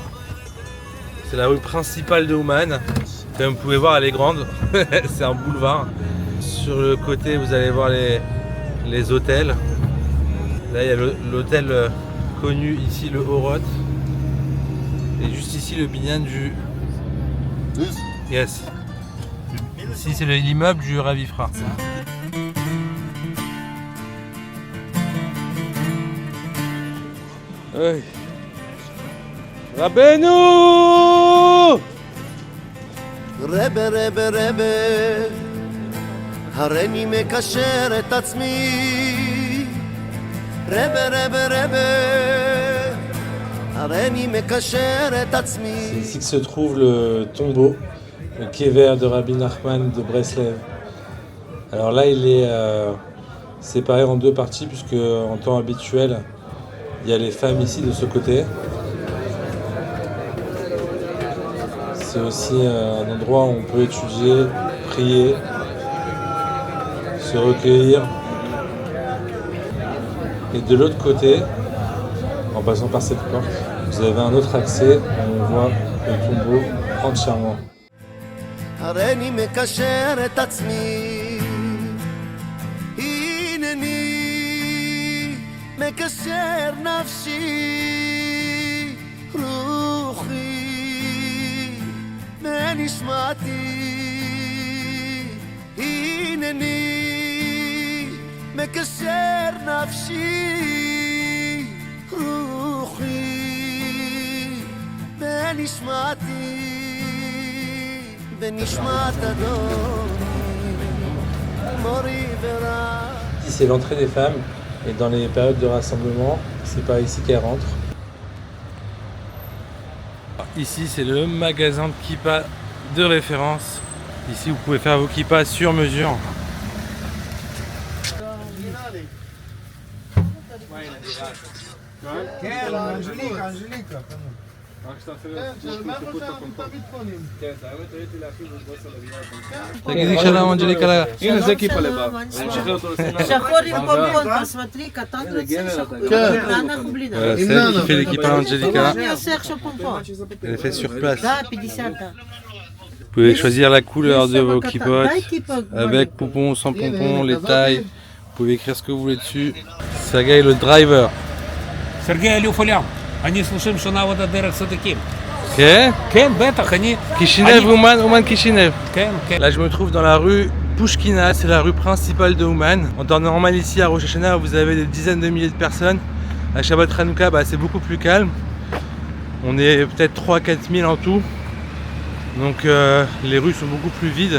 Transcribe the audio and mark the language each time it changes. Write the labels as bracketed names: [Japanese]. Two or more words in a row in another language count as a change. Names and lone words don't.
[French] C'est la rue principale de Ouman. Comme vous pouvez voir, elle est grande. C'est un boulevard. Sur le côté, vous allez voir les hôtels. Là, il y a l'hôtel connu ici, le Oroth. Et juste ici, le binyan du... [English] This? Yes. [French] Ici, c'est l'immeuble du Rav Ifra. Hey. [Hebrew] Rabbeinu! רבה רבה רבה הריני מקשר את עצמי רבה רבה רבה הריני מקשר את עצמי. [French] C'est ici que se trouve le tombeau, le kéver de Rabbi Nachman de Breslev. Alors là, il est séparé en deux parties, puisque en temps habituel, il y a les femmes ici de ce côté. C'est aussi un endroit où on peut étudier, prier, se recueillir. Et de l'autre côté, en passant par cette porte, vous avez un autre accès où on voit le tombeau entièrement. [Hebrew] הריני מקשר את עצמי הנני מקשר נפשי רוחי ונשמתי הנני מקשר נפשי רוחי ונשמתי [French] Ici, c'est l'entrée des femmes, et dans les périodes de rassemblement, c'est par ici qu'elles rentrent. Ici, c'est le magasin de kippa de référence. Ici, vous pouvez faire vos kippas sur mesure. [Hebrew] תגידי שלום אנג'ליקה. הנה זה כיפה לבב. שחרר אותו לסנאי. שחור עם פומפון, посмотри, קטן רוצה שחור. ואנחנו בלי [French] Voilà, c'est elle qui fait les kippas Angelica. [Hebrew] אני עושה עכשיו פומפון. [French] Elle les fait sur place. [Russian] Да, 50. [French] Vous pouvez choisir la couleur de vos kippots, avec pompons, sans pompons, les tailles. Vous pouvez écrire ce que vous voulez dessus. Sergei le driver. [Hebrew] סרגי אלוף עולם. אני 30 שנה עבודה דרך צדיקים. [English] Ok. [Hebrew] כן, בטח, אני... Kishinev, Ouman Kishinev. כן, כן. [French] Là, je me trouve dans la rue Pushkina, c'est la rue principale de Ouman. En temps normal, ici à Rosh Hashanah, vous avez des dizaines de milliers de personnes. À Shabbat Hanouka, c'est beaucoup plus calme. On est peut-être 3-4 000 en tout. Donc les rues sont beaucoup plus vides.